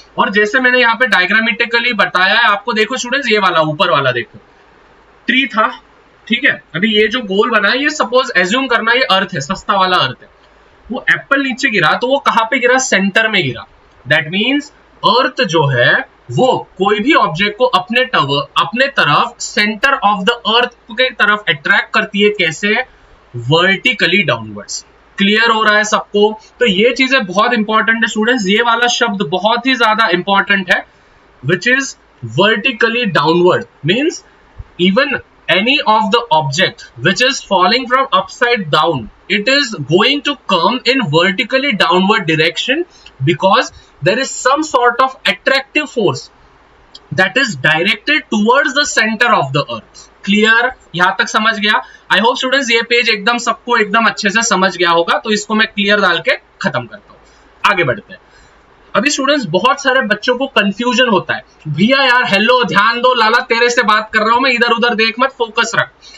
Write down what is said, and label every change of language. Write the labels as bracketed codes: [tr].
[hi] और जैसे मैंने यहाँ पे डायग्रामेटिकली बताया है आपको, देखो स्टूडेंट्स, ये वाला ऊपर वाला देखो, ट्री था, ठीक है, अभी ये जो गोल बना है ये सपोज एज्यूम करना ये अर्थ है, सस्ता वाला अर्थ है, वो एप्पल नीचे गिरा तो वो कहां पे गिरा, सेंटर में गिरा। दैट मींस अर्थ जो है वो कोई भी ऑब्जेक्ट को अपने तरफ सेंटर ऑफ द अर्थ के तरफ अट्रैक्ट करती है, कैसे, वर्टिकली डाउनवर्ड्स। क्लियर हो रहा है सबको? तो ये चीजें बहुत इंपॉर्टेंट है [en] Students, ये वाला शब्द बहुत ही ज्यादा इंपॉर्टेंट है, which is vertically downward means even any of the object which is falling from upside down, it is going to come in vertically downward direction because there is some sort of attractive force that is directed towards the center of the earth. [hi] Clear? यहां तक समझ गया? I hope students ये page एकदम सबको एकदम अच्छे से समझ गया होगा, तो इसको मैं क्लियर डाल के खत्म करता हूं, आगे बढ़ते हैं। अभी स्टूडेंट्स बहुत सारे बच्चों को कंफ्यूजन होता है, भैया यार हेलो ध्यान दो, लाला तेरे से बात कर रहा हूं मैं, इधर उधर देख मत, फोकस रख।